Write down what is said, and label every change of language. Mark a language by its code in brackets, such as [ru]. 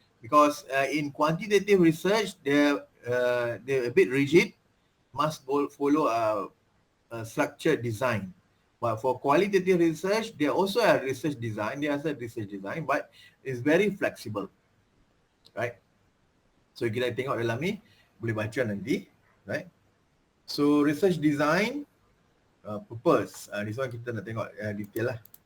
[en] Because in quantitative research, they're a bit rigid, must follow a structured design. But for qualitative research, they also have research design. They also have research design, but it's very flexible, right? [ms] So kita tengok dalam ni, boleh baca nanti, [en] right? So research design, purpose. This one [ms] kita nak tengok detail lah.